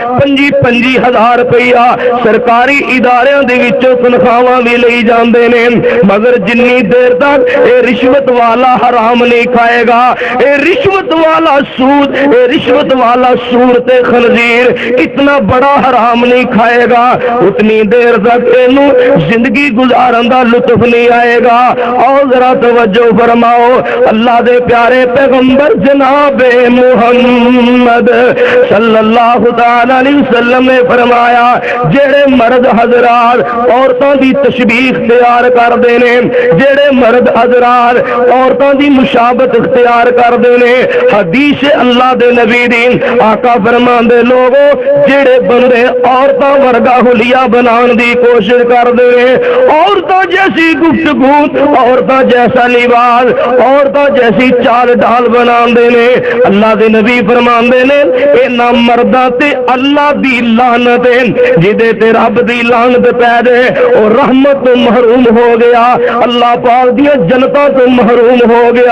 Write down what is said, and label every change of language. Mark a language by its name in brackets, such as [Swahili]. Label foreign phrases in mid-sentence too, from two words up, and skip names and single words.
[Punjabi] 25,000 روپیہ سرکاری اداریاں دے وچوں تنخواہاں بھی لئی جاندے نے، مگر جنی دیر تک یہ رشوت والا حرام نہیں کھائے گا، یہ رشوت والا سود، یہ رشوت والا سور تے خنزیر اتنا بڑا حرام نہیں کھائے گا، اتنی دیر تک انوں زندگی گزارن دا لطف نہیں آئے گا. اور ذرا توجہ فرماؤ، اللہ دے پیارے پیغمبر جناب محمد [Arabic] صلى الله تعالى عليه وسلم [Punjabi] نے فرمایا، جیہڑے مرد حضرات عورتاں دی تشبیہ اختیار کردے نے، جیہڑے مرد حضرات عورتاں دی مشابہت اختیار کردے نے، حدیث اللہ دے نبی دی آقا فرماندے لوگو جیہڑے بندے عورتاں ورگا حلیہ بنانے دی کوشش کردے نے، عورتاں جیسی گفتگو، عورتاں جیسا لباس، عورتاں جیسی چال ڈھال بناندے نے، اللہ دے نبی فرماندے نے انہاں مرداں تے اللہ دی لعنت ہے، جیدے تے رب دی لعنت پے جائے اور رحمت توں محروم ہو گیا، اللہ پاک دیا جنت توں محروم ہو گیا.